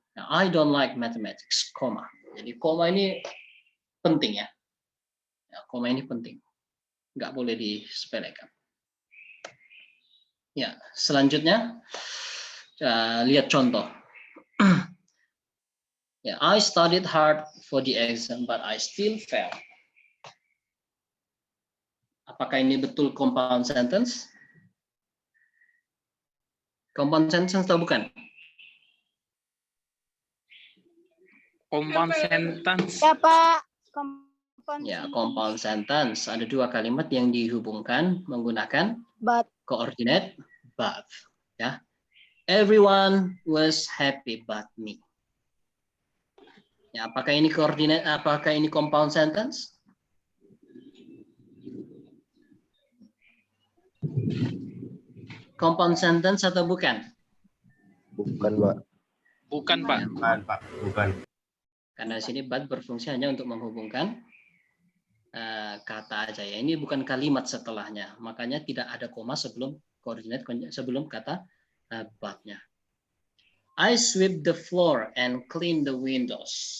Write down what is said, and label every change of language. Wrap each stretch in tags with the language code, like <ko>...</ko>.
<en>Now, I don't like mathematics,</en> <id>koma. Jadi koma ini penting ya. Koma ini penting. Nggak boleh disepelekan. Ya, selanjutnya lihat contoh.</id> <en>Ya, I studied hard for the exam, but I still failed.</en> <id>Apakah ini betul compound sentence? Compound sentence atau bukan?</id> <en>Compound sentence.</en> <id>Ya, Pak. Compound sentence. Ada dua kalimat yang dihubungkan menggunakan coordinate but. Ya.</id> <en>Everyone was happy but me.</en> <id>Ya, apakah ini coordinate? Apakah ini compound sentence? Compound sentence atau bukan? Bukan, Pak. Bukan, Pak. Bukan, Pak. Bukan. Karena di sini but berfungsi hanya untuk menghubungkan kata aja ya. Ini bukan kalimat setelahnya. Makanya tidak ada koma sebelum coordinate sebelum kata but-nya.</id> <en>I sweep the floor and clean the windows.</en>